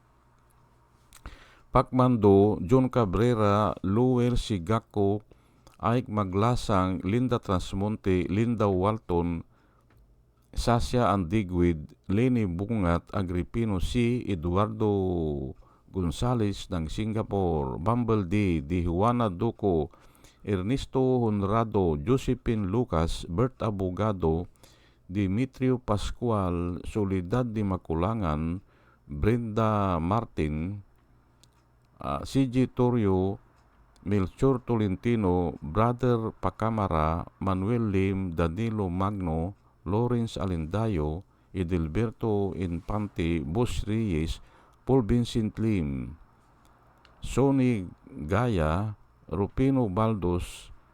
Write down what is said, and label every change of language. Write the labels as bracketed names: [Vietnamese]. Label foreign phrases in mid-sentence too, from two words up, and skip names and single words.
[Filipino] Pacmando, John Cabrera, Luel Sigako, Ike Maglasang, Linda Transmonte, Linda Walton, Sasha Andigwid, Lenny Bungat, Agripino C, Eduardo Gonzales ng Singapore, Bumble D, Juana Duco, Ernesto Honrado, Josephine Lucas, Bert Abogado, Dimitrio Pascual, Soledad de Maculangan, Brenda Martin, CG Torrio, Melchor Tolentino, Brother Pacamara, Manuel Lim, Danilo Magno, Lawrence Alindayo, Edelberto Infante, Boss Reyes, Paul Vincent Lim, Sonny Gaya, Rupino Baldos,